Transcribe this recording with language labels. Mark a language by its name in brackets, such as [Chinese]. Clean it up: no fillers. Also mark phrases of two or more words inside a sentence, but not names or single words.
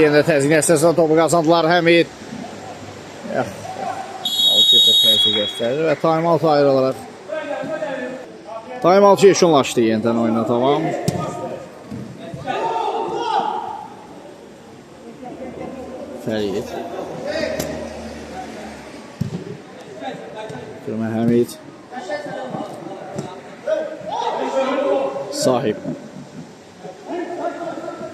[Azerbaijani] Yenə təzyiq əsasında topu qazandılar Həmid. Alçıqda təzyiq göstərir və time-out ayrılır. Time-out yekunlaşdı yenidən oyuna tamam. Fərid. Türmə Həmid. Sahib.